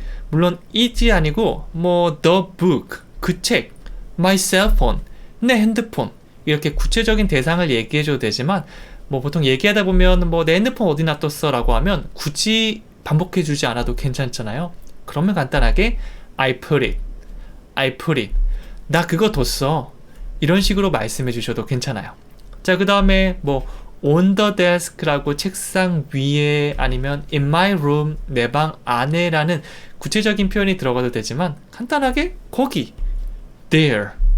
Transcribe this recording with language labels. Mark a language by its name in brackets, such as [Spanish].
[Korean] 물론 it이 아니고 뭐 [English] the book, [Korean] 그 책, [English] my cell phone, [Korean] 내 핸드폰 이렇게 구체적인 대상을 얘기해줘도 되지만 뭐 보통 얘기하다 보면 뭐 내 핸드폰 어디 놔뒀어 라고 하면 굳이 반복해주지 않아도 괜찮잖아요. 그러면 간단하게 [English] I put it. [Korean] 나 그거 뒀어. 이런 식으로 말씀해 주셔도 괜찮아요. 자, 그 다음에 뭐 [English] on the desk [Korean] 라고 책상 위에 아니면 [English] in my room, [Korean] 내 방 안에 라는 구체적인 표현이 들어가도 되지만 간단하게 거기, there.